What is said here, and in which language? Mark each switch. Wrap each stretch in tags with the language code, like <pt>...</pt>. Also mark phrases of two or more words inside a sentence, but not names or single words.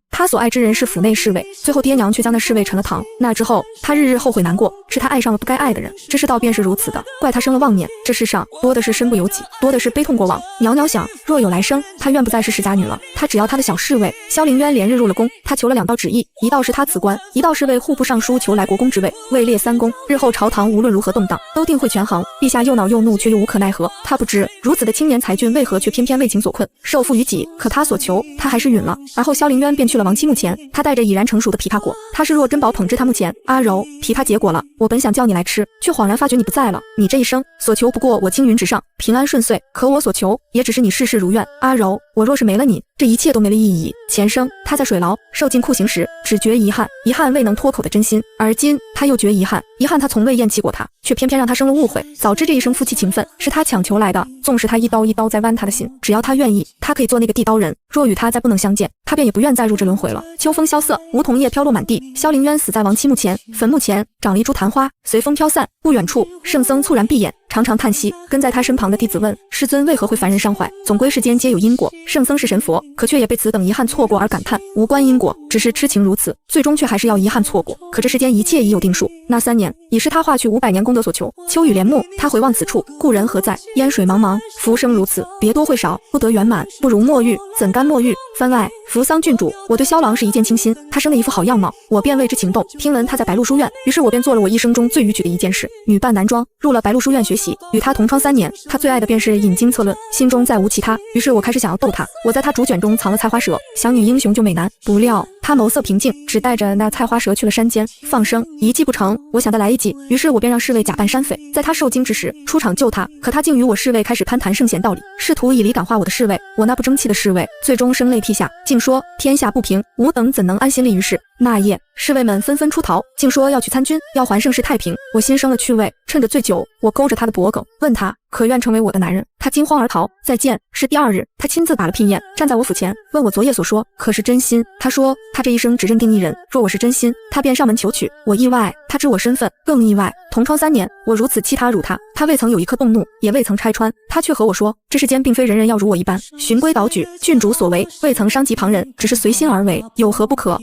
<zh>他所愛之人是府內侍衛，最後爹娘卻將那侍衛沉了塘。那之後，他日日後悔難過，是他愛上了不該愛的人。這世道便是如此的，怪他生了妄念。這世上多的是身不由己，多的是悲痛過往。裊裊想，若有來生，他願不再是世家女了，他只要他的小侍衛。蕭凌淵連日入了宮，他求了2道旨意，一道是他辭官，一道是為戶部尚書求來國公之位，位列3公，日後朝堂無論如何動盪，都定會權衡。陛下又惱又怒，卻又無可奈何。他不知如此的青年才俊，為何卻偏偏為情所困，受賦於己。可他所求，他還是允了。而後蕭凌淵便去了王妻墓前，他帶着已然成熟的枇杷果，他是若珍宝捧至他墓前。阿柔，枇杷結果了，我本想叫你來吃，卻恍然發覺你不在了。你這一生所求不過我青雲直上，平安順遂，可我所求也只是你事事如願。阿柔，我若是沒了你，這一切都沒了意義。前生他在水牢受盡酷刑時，只覺遺憾，遺憾未能脫口的真心，而今他又覺遺憾，遺憾他從未厭棄過他，卻偏偏讓他生了誤會。早知這一生夫妻情分是他強求來的，縱使他一刀一刀在剜他的心，只要他願意，他可以做那個地刀人。若與他再不能相見，他便也不願再入這輪迴了。秋風蕭瑟，梧桐葉飄落滿地。蕭凌淵死在王妻墓前，墳墓前長了一株曇花，隨風飄散。不遠處，聖僧猝然閉眼，長長嘆息。跟在他身旁的弟子問：師尊為何會凡人傷懷？總歸世間皆有因果，聖僧是神佛，可卻也被此等遺憾錯過而感嘆，無關因果，只是痴情如此，最終卻還是要遺憾錯過。可這世間一切已有定數，那3年已是他化去500年功德所求。秋雨連暮，他回望此處，故人何在？煙水茫茫，浮生如此，別多會少，不得圓滿，不如墨玉，怎甘墨玉？番外，扶桑郡主，我對蕭郎是一見傾心，他生了一副好樣貌，我便為之情動。聽聞他在白鹿書院，於是我便做了我一生中最逾矩的一件事，女扮男裝，入了白鹿書院學習。與他同窗3年，他最愛的便是引經策論，心中再無其他。於是我開始想要逗他，我在他竹卷中藏了菜花蛇，想女英雄救美男，不料他眸色平靜，只帶着那菜花蛇去了山間放生。一計不成，我想得來一計，於是我便讓侍衛假扮山匪，在他受驚之時出場救他。可他竟與我侍衛開始攀談聖賢道理，試圖以理感化我的侍衛。我那不爭氣的侍衛最終聲淚涕下，竟說天下不平，吾等怎能安心立於世？那夜侍衛們紛紛出逃，竟說要去參軍，要還盛世太平。我心生了趣味，趁着醉酒，我勾着他的脖颈，問他可願成為我的男人。他驚慌而逃。再見是第2日，他親自打了聘宴，站在我府前，問我昨夜所說可是真心。他說他這一生只認定一人，若我是真心，他便上門求娶。我意外，他知我身份，更意外。同窗3年， 我如此欺他辱他，他未曾有一刻動怒，也未曾拆穿，他卻和我說，這世間並非人人要如我一般循規蹈矩，郡主所為未曾傷及旁人，只是隨心而為，有何不可？</zh>